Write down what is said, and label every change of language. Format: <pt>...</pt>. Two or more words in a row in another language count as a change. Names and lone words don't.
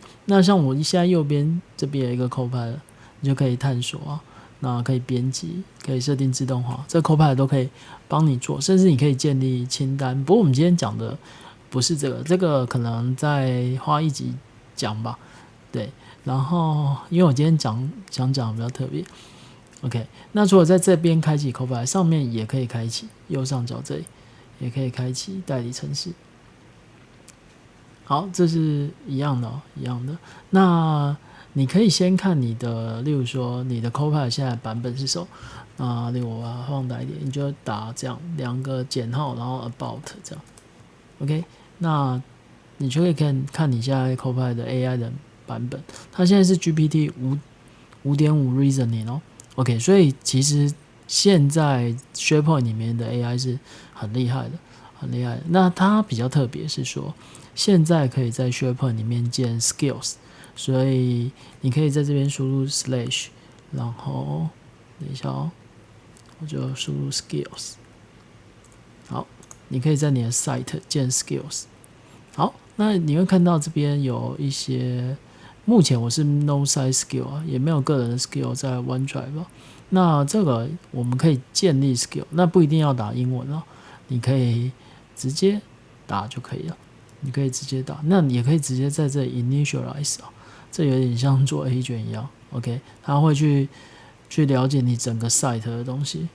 <zh>那像我現在右邊這邊有一個 Copilot， 你就可以探索啊，那可以編輯，可以設定自動化，這個 Copilot 都可以幫你做，甚至你可以建立清單。不過我們今天講的不是這個，這個可能再花一集講吧。對，然後因為我今天想講比較特別。OK， 那除了在這邊開啟 Copilot，上面也可以開啟，右上角這裡也可以開啟代理程式。好，這是一樣的哦，一樣的。那你可以先看你的，例如說你的 Copilot 現在版本是什麼？例如我把它放大一點，你就打這樣2個減號，然後 about 這樣。OK， 那你就可以看你現在 Copilot 的 AI 的版本，它現在是 GPT 5.5 Reasoning 哦。OK， 所以其實現在 SharePoint 裡面的 AI 是很厲害的，很厲害的。那它比較特別是說，現在可以在 SharePoint 裡面建 skills， 所以你可以在這邊輸入 slash， 然後等一下哦，我就輸入 skills。好，你可以在你的 site 建 skills。好，那你會看到這邊有一些，目前我是</zh> <en>no site skill</en> <zh>啊，也沒有個人的 skill 在 OneDrive 吧。那這個我們可以建立 skill， 那不一定要打英文哦，你可以直接打就可以了。你可以直接打，那你也可以直接在這裡 initialize 啊，這有點像做 agent 一樣 ，OK， 它會去了解你整個 site 的東西。</zh>